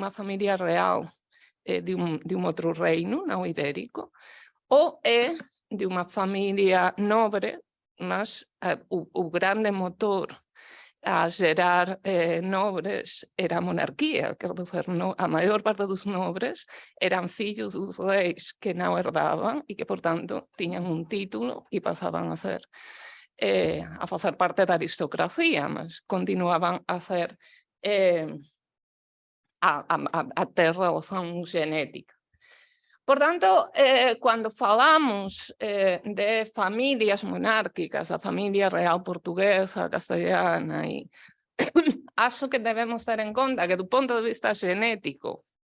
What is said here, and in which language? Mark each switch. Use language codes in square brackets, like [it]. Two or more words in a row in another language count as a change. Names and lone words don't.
[pt] uma família real de um outro reino, não ibérico, ou é de uma família nobre, mas o grande motor a gerar nobres era a monarquía, quer dizer, [gl] a maior parte dos nobres eran fillos dos reis que non herdaban e que, por tanto, tiñan un título e pasaban a ser a facer parte da aristocracia, mas continuaban a ser a ter relación genética. [pt] Por tanto, quando falamos de famílias monárquicas, a família real portuguesa, castelhana, e acho que devemos ter em conta que, do ponto de vista genético,